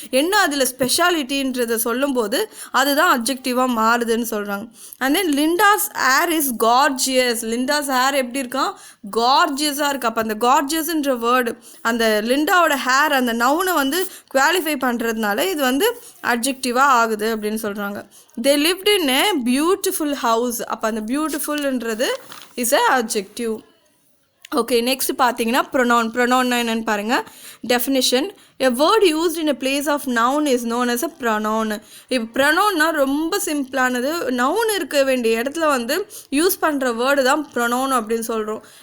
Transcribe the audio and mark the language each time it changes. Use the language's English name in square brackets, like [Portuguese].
[Tamil] என்ன அதில் ஸ்பெஷாலிட்டின்றதை சொல்லும்போது அதுதான் அட்ஜெக்டிவாக மாறுதுன்னு சொல்கிறாங்க. [English] And then Linda's hair is gorgeous. [Tamil] Linda's hair எப்படி இருக்கான்? கார்ஜியஸாக இருக்குது. அப்போ அந்த கார்ஜியஸ்ன்ற வேர்டு, அந்த லிண்டாவோட ஹேர், அந்த நவுனை வந்து குவாலிஃபை பண்ணுறதுனால இது வந்து அட்ஜெக்டிவாக ஆகுது அப்படின்னு சொல்கிறாங்க. [English] They lived in a beautiful house. [Tamil] அப்போ அந்த பியூட்டிஃபுல்ன்றது [English] Is a adjective. [Tamil] Okay, next பார்த்தீங்கன்னா ப்ரொனவுன்னா என்னென்னு பாருங்கள். [English] Definition: a word used in a place of noun is known as a pronoun. [Tamil] இப்போ ப்ரொனவுன்னா ரொம்ப சிம்பிளானது. நவுன் இருக்க வேண்டிய இடத்துல வந்து யூஸ் பண்ணுற வேர்டு தான் ப்ரொனவுன் அப்படின்னு சொல்கிறோம்.